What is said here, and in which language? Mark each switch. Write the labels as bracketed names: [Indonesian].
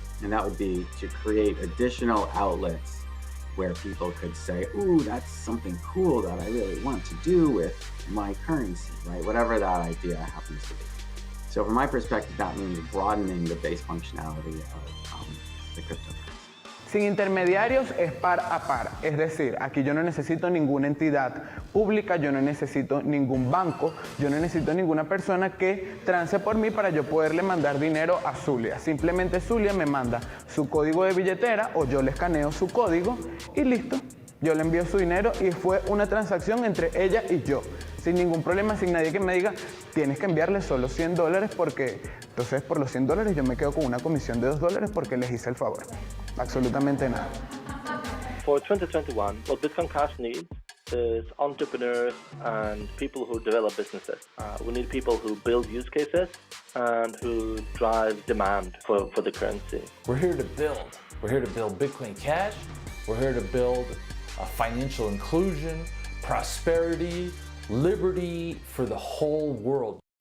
[English] And that would be to create additional outlets where people could say, ooh, that's something cool that I really want to do with my currency, right? Whatever that idea happens to be. So from my perspective, that means broadening the base functionality of the cryptocurrency. [Spanish] Sin intermediarios es par a par, es decir, aquí yo no necesito ninguna entidad pública, yo no necesito ningún banco, yo no necesito ninguna persona que trance por mí para yo poderle mandar dinero a Zulia. Simplemente Zulia me manda su código de billetera o yo le escaneo su código y listo. Yo le envío su dinero y fue una transacción entre ella y yo, sin ningún problema, sin nadie que me diga tienes que enviarle solo $100 porque entonces por los $100 yo me quedo con una comisión de $2 porque les hice el favor. Absolutamente nada. [English] For 2021, what Bitcoin Cash needs is entrepreneurs and people who develop businesses. We need people who build use cases and who drive demand for the currency. We're here to build. We're here to build Bitcoin Cash. We're here to build financial inclusion, prosperity, liberty for the whole world.